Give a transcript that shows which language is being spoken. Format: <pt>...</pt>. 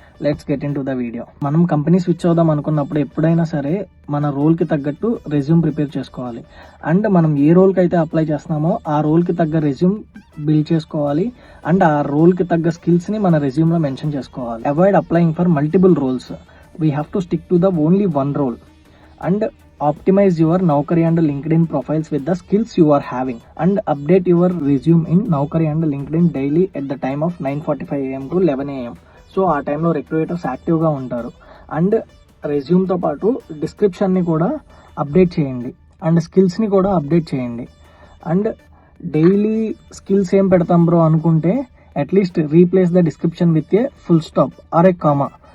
<en>Let's get into the video.</en> <te>మనం company switch అవుదాం అనుకున్నప్పుడు ఎప్పుడైనా సరే మన రోల్కి తగ్గట్టు రెజ్యూమ్ ప్రిపేర్ చేసుకోవాలి. అండ్ మనం ఏ రోల్కి అయితే అప్లై చేస్తున్నామో ఆ రోల్కి తగ్గ రెజ్యూమ్ బిల్డ్ చేసుకోవాలి. అండ్ ఆ రోల్కి తగ్గ స్కిల్స్ని మన రెజ్యూమ్లో మెన్షన్ చేసుకోవాలి.</te> <en>Avoid applying for multiple roles. We have to stick to the only one role and optimize your Naukri and LinkedIn profiles with the skills you are having, and update your resume in Naukri and LinkedIn daily at the time of 9:45 AM to 11 AM.</en> <te>So ఆ టైంలో recruiters యాక్టివ్గా ఉంటారు. And రెజ్యూమ్తో పాటు డిస్క్రిప్షన్ని కూడా update చేయండి and స్కిల్స్ని కూడా update చేయండి.</te> <en>and daily skills</en> <te>ఏం పెడతాం బ్రో అనుకుంటే</te> <en>At least replace the description with a full stop or a comma.</en>